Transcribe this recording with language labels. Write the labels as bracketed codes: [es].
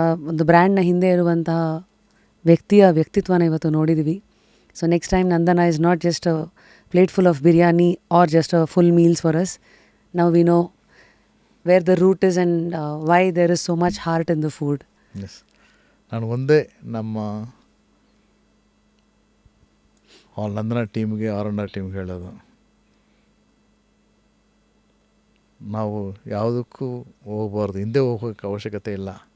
[kn] ಒಂದು ಬ್ರ್ಯಾಂಡ್ನ ಹಿಂದೆ ಇರುವಂತಹ ವ್ಯಕ್ತಿತ್ವನ ಇವತ್ತು ನೋಡಿದ್ವಿ. [en] So next time Nandana is not just a plate full of biryani or just a full meals for us. Now we know where the root is and why there is so much heart in the food. [kn] Yes. ನಾನು ಒಂದೇ ನಮ್ಮ all ನಂದನ ಟೀಮ್ಗೆ R&R ಟೀಮ್ಗೆ ಹೇಳೋದು, ನಾವು ಯಾವುದಕ್ಕೂ ಹೋಗಬಾರ್ದು, ಹಿಂದೆ ಹೋಗೋಕ್ಕೆ ಅವಶ್ಯಕತೆ ಇಲ್ಲ.